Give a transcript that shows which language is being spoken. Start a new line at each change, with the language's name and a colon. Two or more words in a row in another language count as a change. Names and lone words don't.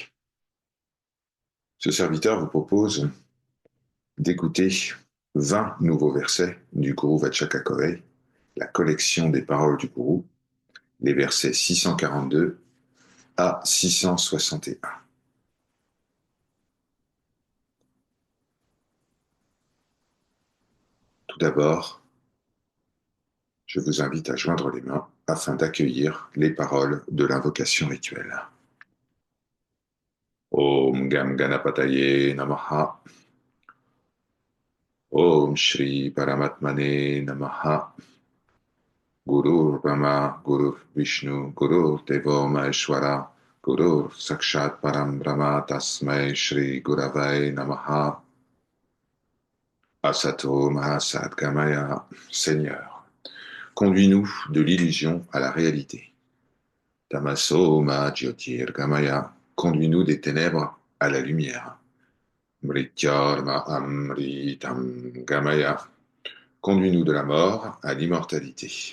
French: Ce serviteur vous propose d'écouter 20 nouveaux versets du Guru Vachakakorai, la collection des paroles du Guru, les versets 642 à 661. Tout d'abord, je vous invite à joindre les mains afin d'accueillir les paroles de l'invocation rituelle.
Sanskrit: Om Gam Ganapataye Namaha. Om Shri Paramatmane Namaha. Gurur Brahma, Gurur Vishnu, Gurur Devo Maheshwara, Gurur Sakshat Param Brahma Tasmai Shri Guravai Namaha. Asato Mahasat Gamaya.
French: Seigneur, conduis-nous de l'illusion à la réalité.
Sanskrit: Tamaso Ma Jyotir Gamaya.
French: Conduis-nous des ténèbres à la lumière.
Sanskrit: Mrityarma Amritam Gamaya.
French: Conduis-nous de la mort à l'immortalité.